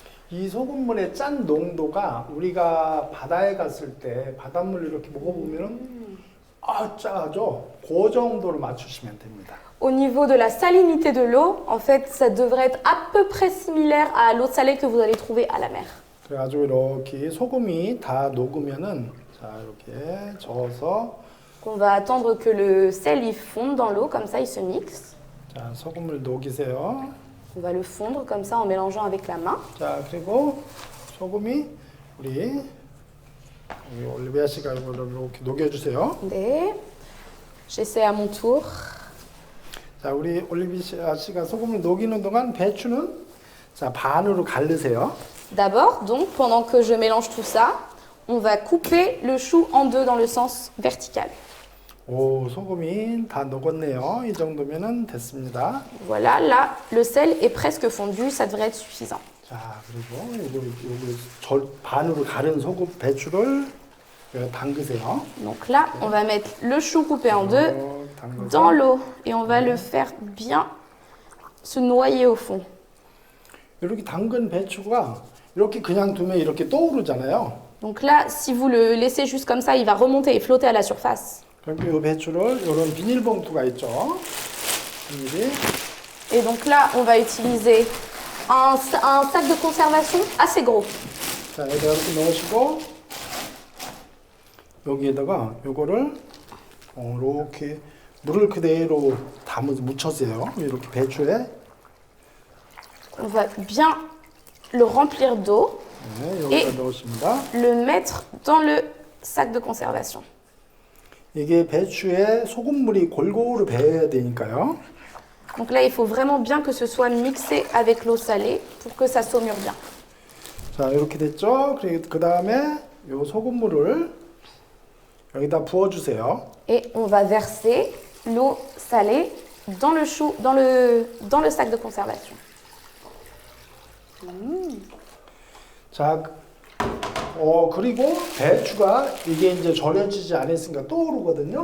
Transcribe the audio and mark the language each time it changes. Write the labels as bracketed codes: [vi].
[ko] 이 소금물의 짠 농도가 우리가 바다에 갔을 때 바닷물을 이렇게 먹어보면은 짜죠. 그 정도로 맞추시면 됩니다. [fr] Au niveau de la salinité de l'eau, en fait, ça devrait être à peu près similaire à l'eau salée que vous allez trouver à la mer. [ko] 그래가지고 이렇게 소금이 다 녹으면은 자 이렇게 저어서 [fr] On va attendre que le sel y fonde dans l'eau, comme ça il se mixe. [ko] 자 소금을 녹이세요. [fr] On va le fondre comme ça en mélangeant avec la main. [ko] 자 그리고 소금이 우리 올리비아 씨가 이거를 이렇게 녹여주세요. [fr] 네. J'essaie à mon tour. [ko] 자, 우리 올리비아 씨가 소금을 녹이는 동안 배추는 자, 반으로 갈르세요. [fr] D'abord, donc, pendant que je mélange tout ça, on va couper le chou en deux dans le sens vertical. [ko] 오, 소금이 다 녹았네요. 이 정도면은 됐습니다. [fr] Voilà, là, le sel est presque fondu, ça devrait être suffisant. [ko] 자, 그리고 요거 반으로 가른 소금 배추를 담그세요. [fr] Donc là, on va mettre le chou coupé en deux dans l'eau et on va le faire bien se noyer au fond. [ko] 이렇게 담근 배추가 이렇게 그냥 두면 이렇게 떠오르잖아요. [fr] Donc là, si vous le laissez juste comme ça, il va remonter et flotter à la surface. [ko] 그럼 이 배추를 이런 비닐봉투가 있죠. 비닐이. [fr] Et donc là, on va utiliser un sac de conservation assez gros. [ko] 자, 여기다 이렇게 넣으시고 여기에다가 요거를 이렇게 물을 그대로 묻혀세요. 이렇게 배추에. [fr] On va bien le remplir d'eau. [ko] 네, 여기다 넣으십니다. [fr] le mettre dans le sac de conservation. [ko] 이게 배추에 소금물이 골고루 배어야 되니까요. [fr] Donc là, il faut vraiment bien que ce soit mixé avec l'eau salée pour que ça saumure bien. [ko] 자, 이렇게 됐죠? 그리고 그 다음에 요 소금물을 여기다 부어주세요. [fr] Et on va verser l'eau salée dans le chou, dans le sac de conservation. [ko] 자, 그리고 배추가 이게 이제 절여지지 않았으니까 또 오르거든요.